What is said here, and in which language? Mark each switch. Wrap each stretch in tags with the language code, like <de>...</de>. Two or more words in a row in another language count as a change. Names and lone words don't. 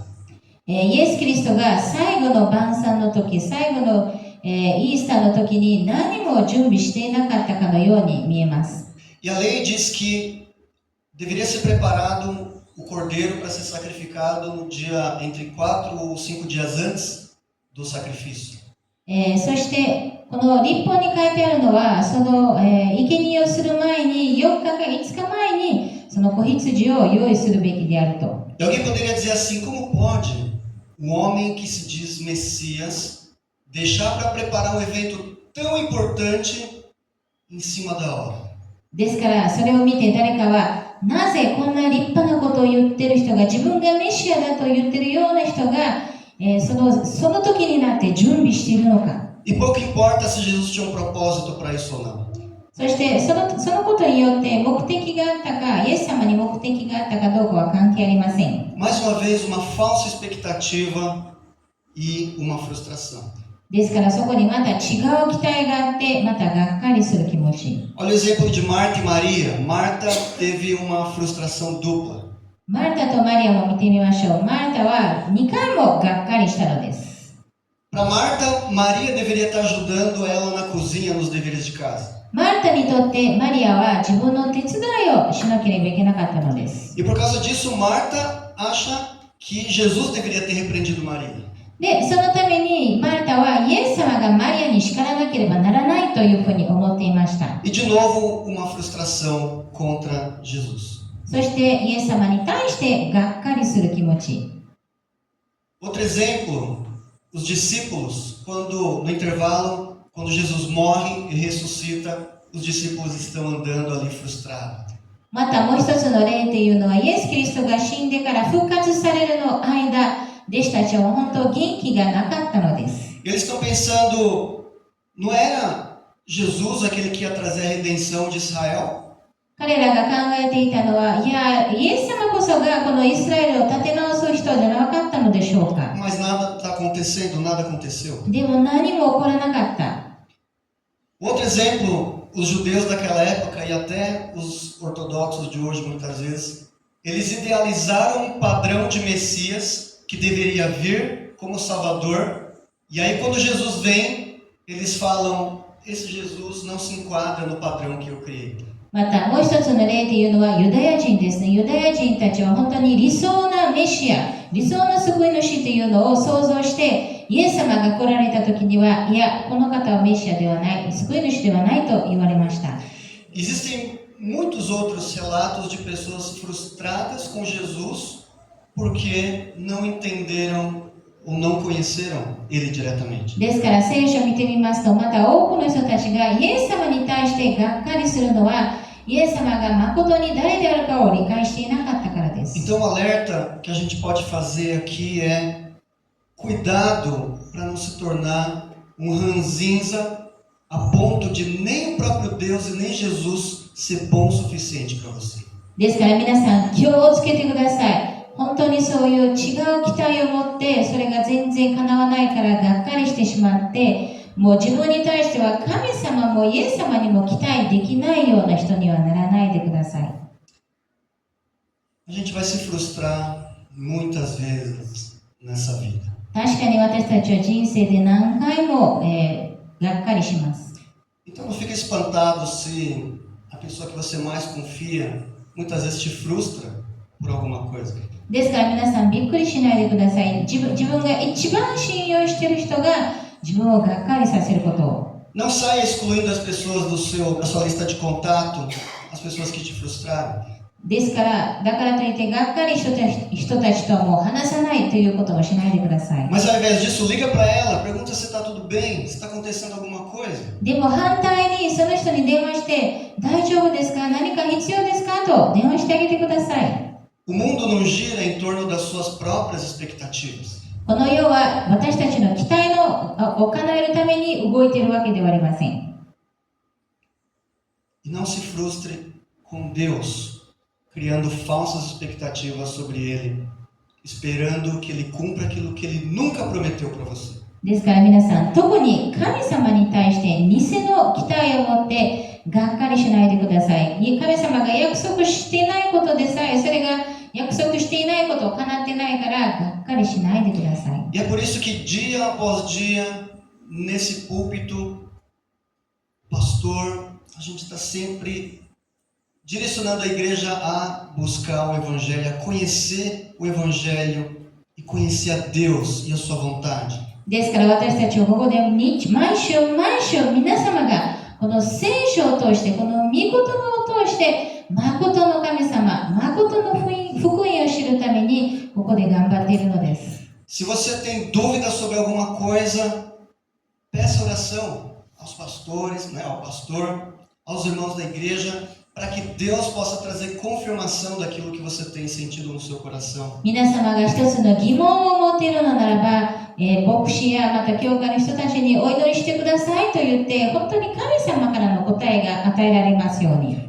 <ja>イエス・キリストが最後の晩餐の時、最後のイースターの時に何も準備していなかったかのように見えます。</ja> <pt>E a lei diz que deveria ser preparado o cordeiro para ser sacrificado no dia entre 4 ou 5 dias antes do sacrifício.</pt> <ja>そしてこの律法に書いてあるのはその、生贄をする前に4日か5日前にその子羊を用意するべきであると。</ja> <pt>E alguém poderia dizer assim: como pode um homem que se diz Messias deixar para preparar um evento tão importante em cima da hora?</pt> <ja>ですからそれを見て誰かはなぜこんな立派なことを言ってる人が自分がメシアだと言ってるような人が、その時になって準備しているのか。</ja> <pt>E pouco importa se Jesus tinha um propósito para isso ou não.</pt> <ja>そしてそのことによって目的があったか、イエス様に目的があったかどうかは関係ありません。</ja> <pt>Mais uma vez, uma falsa expectativa e uma frustração.</pt> <ja>ですからそこにまた違う期待があってまたがっかりする気持ち。</ja> <pt>Olha o exemplo de Marta e Maria. Marta teve uma frustração dupla.</pt> <ja>マルタとマリアも見てみましょう。マルタは2回もがっかりしたのです。</ja> <pt>Para Marta, Maria deveria estar ajudando ela na cozinha, nos deveres de casa.</pt> <ja>マルタにとってマリアは自分の手伝いをしなければいけなかったのです。</ja> <pt>E por causa disso, Marta acha que Jesus deveria ter repreendido Maria.</pt> <ja>で、そのためにマルタはイエス様がマリアに叱らなければならないというふうに思っていました。</ja> <pt>E de novo, uma frustração contra Jesus.</pt> <ja>そしてイエス様に対してがっかりする気持ち。</ja> <pt>Outro exemplo, os discípulos, quando no intervalo, quando Jesus morre e ressuscita, os discípulos estão andando ali frustrados.</pt> <ja>またもう一つの例というのはイエス・キリストが死んでから復活されるの間、弟子たちは本当元気がなかったのです。</ja> <pt>Eles estão pensando, não era Jesus aquele que ia trazer a redenção de Israel?</pt> <ja>彼らが考えていたのは、いや、イエス様こそがこのイスラエルを立て直す人じゃなかったのでしょうか。</ja> <pt>Mas nada está acontecendo, nada aconteceu.</pt> <ja>でも何も起こらなかった。</ja> <pt>Outro exemplo, os judeus daquela época e até os ortodoxos de hoje muitas vezes, eles idealizaram um padrão de Messias que deveria vir como Salvador. E aí quando Jesus vem, eles falam, esse Jesus não se enquadra no padrão que eu criei.</pt> <ja>またもう一つの例というのはユダヤ人ですね。ユダヤ人たちは本当に理想なメメシア、理想の救い主というのを想像して、イエス様が来られた時には、いや、この方はメシアではない、救い主ではないと言われました。</ja> <pt>Existem muitos outros relatos de pessoas frustradas com Jesus porque não entenderam ou não conheceram ele diretamente.</pt> <ja>ですから聖書を見てみますと、また多くの人たちがイエス様に対してがっかりするのは、イエス様が誠に誰であるかを理解していなかったからです。</ja> <pt>Então, o alerta que a gente pode fazer aqui é cuidado para não se tornar ranzinza a ponto de nem o próprio Deus e nem Jesus ser bom o suficiente para você.</pt> <ja>ですから皆さん気をつけてください。本当にそういう違う期待を持って、それが全然叶わないからがっかりしてしまって、もう自分に対しては神様もイエス様にも期待できないような人にはならないでください。</ja> <pt>A gente vai se frustrar muitas vezes nessa vida.</pt> <ja>確かに私たちは人生で何回も、がっかりします。</ja> <pt>Então não fique espantado se a pessoa que você mais confia muitas vezes te frustra por alguma coisa.</pt> <ja>ですから皆さんびっくりしないでください。自分が一番信用している人が自分をがっかりさせることを。</ja> <pt>Não saia excluindo as pessoas da sua lista de contato, as pessoas que te frustraram.</pt> <ja>ですから、だからといってがっかり人たちとはもう話さないということをしないでください。</ja> <pt>Mas ao invés disso, liga para ela, pergunta se está tudo bem, se está acontecendo alguma coisa.</pt> <ja>でも反対にその人に電話して大丈夫ですか、何か必要ですかと電話してあげてください。</ja> <pt>O mundo não gira em torno das suas próprias expectativas.</pt> <ja>この世は私たちの期待を叶えるために動いているわけではありません。</ja> <pt>E não se frustre com Deus, criando falsas expectativas sobre Ele, esperando que Ele cumpra aquilo que Ele nunca prometeu para você.</pt> <ja>ですから皆さん、特に神様に対して偽の期待を持ってがっかりしないでください。神様が約束していないことでさえ、それが約束していないことを叶ってないからがっかりしないでください。</ja> <pt>E é por isso que dia após dia, nesse púlpito, pastor, a gente está sempre direcionando a igreja a buscar o Evangelho, a conhecer o Evangelho e conhecer a Deus e a sua vontade.</pt> <ja>ですから私たちはここで毎週皆様がこの聖書を通して、この御言葉を通して誠の神様、誠の福音を知るためにここで頑張っているのです。</ja> <pt>Se você tem dúvida sobre alguma coisa, peça oração aos pastores, ao pastor, aos irmãos da igreja, para que Deus possa trazer confirmação daquilo que você tem sentido no seu coração.</pt> <ja>皆様が一つの疑問を持っているのならば、牧師やまた教会の人たちにお祈りしてくださいと言って、本当に神様からの答えが与えられますように。</ja>